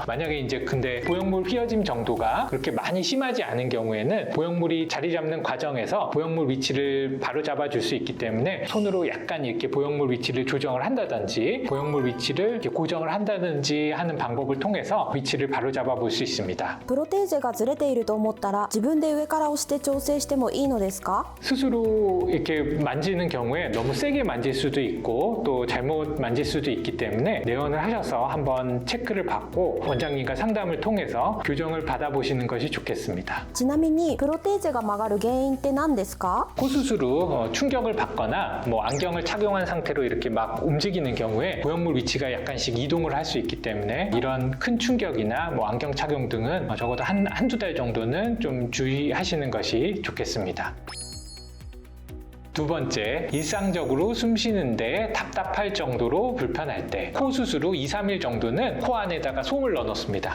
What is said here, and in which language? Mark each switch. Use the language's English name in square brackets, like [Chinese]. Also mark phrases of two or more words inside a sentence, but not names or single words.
[Korean] 만약에 이제 근데 보형물 휘어짐 정도가 그렇게 많이 심하지 않은 경우에는 보형물이 자리 잡는 과정에서 보형물 위치를 바로 잡아줄 수 있기 때문에 손으로 약간 이렇게 보형물 위치를 조정을 한다든지 보형물 위치를 이렇게 고정을 한다든지 하는 방법을 통해서 위치를 바로 잡아볼 수 있습니다. [Japanese] プロテーゼがずれていると思ったら自分で上から押して調整してもいいのですか? [Korean] 스스로 이렇게 만지는 경우에 너무 세게 만질 수도 있고 또 잘못 만질 수도 있기 때문에 내원을 하셔서 한번 체크를 받고 원장님과 상담을 통해서 교정을 받아보시는 것이 좋겠습니다. [Japanese] ちなみにプロテーゼが曲がる原因って何ですか? [Korean] 코 수술 후 충격을 받거나 뭐 안경을 착용한 상태로 이렇게 막 움직이는 경우에 보형물 위치가 약간씩 이동을 할 수 있기 때문에 이런 큰 충격이나 뭐 안경 착용 등은 적어도 한두 달 정도는 좀 주의하시는 것이 좋겠습니다. 두 번째, 일상적으로 숨 쉬는데 답답할 정도로 불편할 때 코 수술 후 2, 3일 정도는 코 안에다가 솜을 넣어 놓습니다.